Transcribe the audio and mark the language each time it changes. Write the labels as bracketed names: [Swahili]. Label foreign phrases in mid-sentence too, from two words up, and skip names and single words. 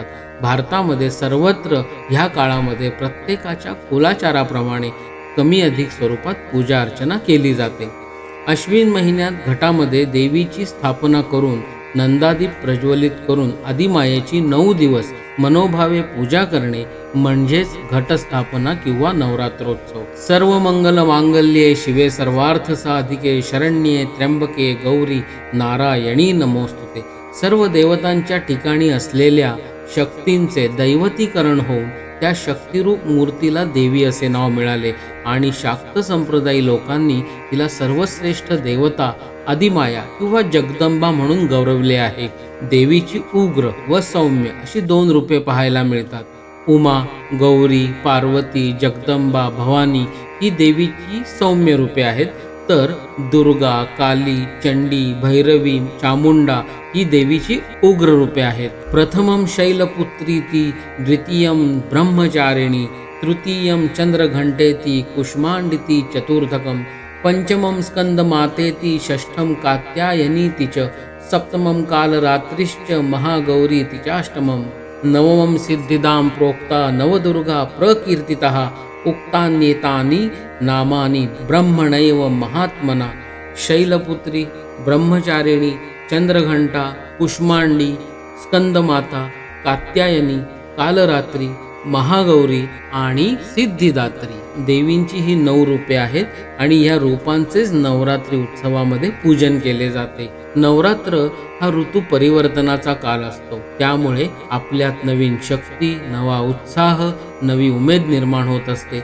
[Marathi] भारतामध्ये सर्वत्र ह्या काळामध्ये प्रत्येकाच्या कुलाचाराप्रमाणे कमी अधिक स्वरूपात पूजा अर्चना केली जाते। अश्विन महिन्यात घटामध्ये देवीची स्थापना करून नंदादीप प्रज्वलित करून आदिमायेची 9 दिवस मनोभावे पूजा करणे म्हणजेच घटस्थापना किंवा नवरात्रोत्सव। [Sanskrit] सर्व मंगल मांगल्ये शिवे सर्वार्थ साधिके शरण्ये त्र्यंबके गौरी नारायणी नमोस्तुते। [Marathi] सर्व देवतांच्या ठिकाणी असलेल्या शक्तींचे दैवतीकरण होऊन त्या शक्तिरूप मूर्तीला देवी असे नाव मिळाले आणि शाक्त संप्रदायी लोकांनी तिला सर्वश्रेष्ठ देवता आदिमाया किंवा जगदंबा म्हणून गौरवले आहे। देवीची उग्र व सौम्य अशी 2 रूपे पाहायला मिळतात। उमा, गौरी, पार्वती, जगदंबा, भवानी ही देवीची सौम्य रूपे आहेत, तर दुर्गा, काली, चंडी, भैरवी, चामुंडा ही देवीची उग्र रूपे आहेत। [Sanskrit] प्रथमं शैलपुत्रीति, द्वितीयं ब्रह्मचारिणी, तृतीयं चंद्रघंटेति, कुष्मांडिति, चतुर्थकं पंचमं स्कंदमातेति, षष्ठं कात्यायनीति च, सप्तमं कालरात्रिश्च महागौरीति चाष्टमं, नवमं सिद्धिदां प्रोक्ता नवदुर्गा प्रकीर्तितः, उक्तान्येतानि नामानि ब्रह्मणैव महात्मना। [Marathi] शैलपुत्री, ब्रह्मचारिणी, चंद्रघंटा, कुष्मांडी, स्कंदमाता, कात्यायनी, कालरात्री, महागौरी आणि सिद्धिदात्री देवींची ही 9 रूपे आहेत आणि या रूपांचेच नवरात्री उत्सवामध्ये पूजन केले जाते। नवरात्र हा ऋतू परिवर्तनाचा काल असतो, त्यामुळे आपल्यात नवीन शक्ती, नवा उत्साह, नवी उमेद निर्माण होत असते।